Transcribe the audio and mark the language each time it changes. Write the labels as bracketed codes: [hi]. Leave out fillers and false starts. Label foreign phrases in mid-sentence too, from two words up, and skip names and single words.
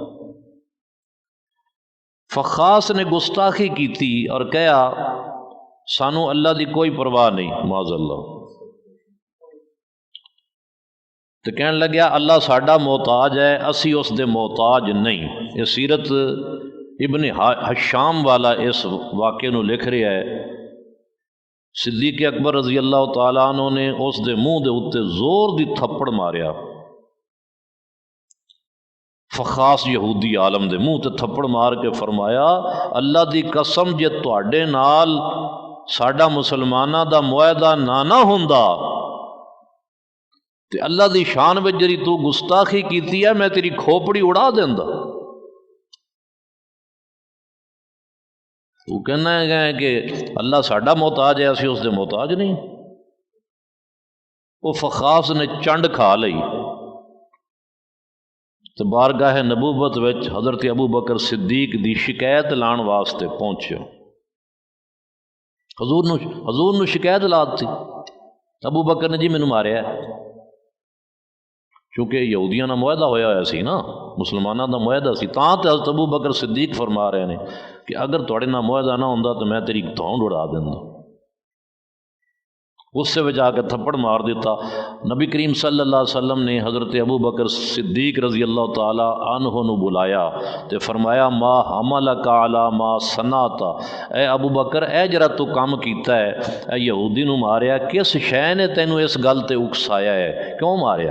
[pa] فخاص [ur] نے گستاخی کی تھی اور کہا [pa] سانو اللہ دی کوئی پرواہ نہیں، [ar] معاذ اللہ، [pa] تو کہنے لگیا اللہ ساڈا محتاج ہے، اسی اس دے محتاج نہیں۔ یہ سیرت ابن حشام والا اس واقعے نو لکھ رہا ہے، صدیق اکبر [ar] رضی اللہ تعالیٰ عنہ [pa] نے اس دے منہ دے اتے زور دی تھپڑ ماریا، فخاص یہودی عالم دے منہ تے تھپڑ مار کے فرمایا اللہ دی قسم جے تواڈے نال ساڈا مسلماناں دا معاہدہ نہ ہوندا تے اللہ دی شان وچ جڑی تو گستاخی کیتی ہے میں تیری کھوپڑی اڑا دیندا۔ تو کہنا ہے کہ اللہ ساڈا محتاج ہے، اسی اس دے محتاج نہیں۔ وہ فخاص نے چنڈ کھا لئی تو بارگاہ نبوت وچ حضرت ابو بکر صدیق دی شکایت لان واسطے پہنچیا، حضور نو شکایت لاتتی، ابو بکر نے جی مینوں ماریا ہے، کیونکہ یہودیاں نہ معاہدہ ہویا سی نا، مسلمانوں دا معاہدہ سی، تاں تے حضرت ابو بکر صدیق فرما رہے ہیں کہ اگر تواڈے نال معاہدہ نہ ہوندا تو میں تیری دھونڈ اڑا دیندا۔ غصے وچ آ کے تھپڑ مار دیتا۔ نبی کریم [ar] صلی اللہ علیہ وسلم [pa] نے حضرت ابو بکر صدیق [ar] رضی اللہ تعالی عنہ [pa] نو بلایا تے فرمایا [ar] ما حملک علی ما صنعت، [pa] اے ابو بکر اے جرا تو کام کیتا ہے، اے یہودی نو ماریا، کس شے نے تینوں اس گل تے اکسایا ہے، کیوں ماریا؟